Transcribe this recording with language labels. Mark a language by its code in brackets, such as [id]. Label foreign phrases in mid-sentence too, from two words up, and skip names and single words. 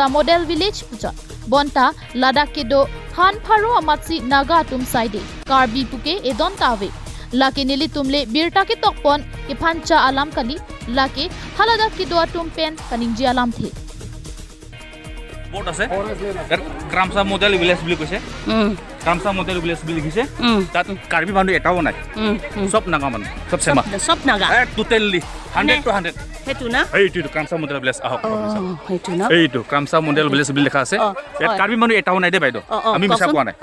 [mjw] Model Village pucha bonta Ladakh ki do Khan Pharo amatsi Naga tum side Karbi puke edon tawe lake nili tumle birta ke tokpon ke phancha alam kali lake Haladak ki do tum pen kaningji alam the [as] Boat আছে Kramsa Model Village বুলি কৈছে Kramsa Model Village বুলি লিখিছে তাত কাৰ্বি মানুহ এটাও নাই সব নাগা মানুহ সব সেমা সব নাগা টোটালি 100 to 100 হেতু না এইটো Kramsa Model Village আহক হেতু না এইটো Kramsa Model Village বুলি লিখা আছে ইয়াত কাৰ্বি মানুহ এটাও নাই দে বাইদেউ আমি মিছা কোৱা নাই